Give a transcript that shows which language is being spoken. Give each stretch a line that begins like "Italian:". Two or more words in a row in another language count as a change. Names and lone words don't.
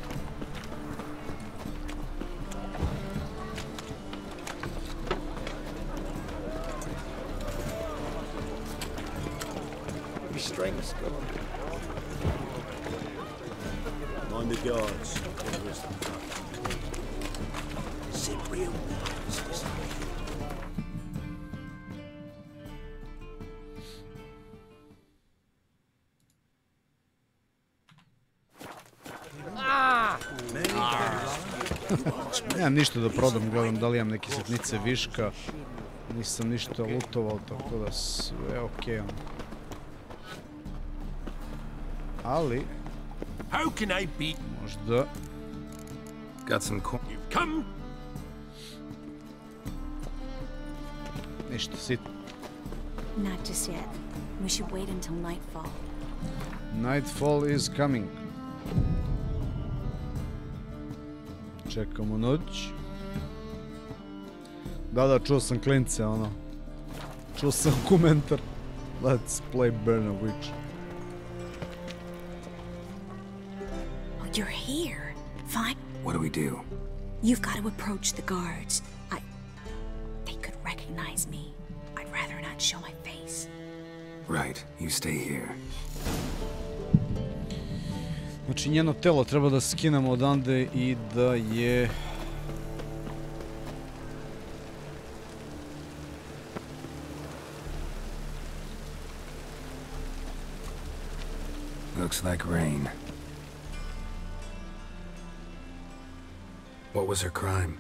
English: Your strength's gone. Mind the guards. Sit real nice.
Serbian: Nemam ništa da prodam, gledam da li imam neke sitnice viška. Nisam ništa lutovao, tako da sve okej. Ali...
English: How can I be?
Serbian: Možda...
English: Got some corn. You've come?
Serbian: Ništa, sitno.
English: Not just yet. We should wait until nightfall. Nightfall is coming.
Serbian: Čekamo noć. Da, čuo sam klince, ono. Čuo sam komentar.
English: Let's play Burn a Witch. Oh, you're here. Fine. What do we do? You've got to approach the guards. They could recognize me. I'd rather not show my face. Right, you stay here.
Serbian: Znači, njeno telo treba da skinemo odande i da je...
English: Looks like rain. What was her crime?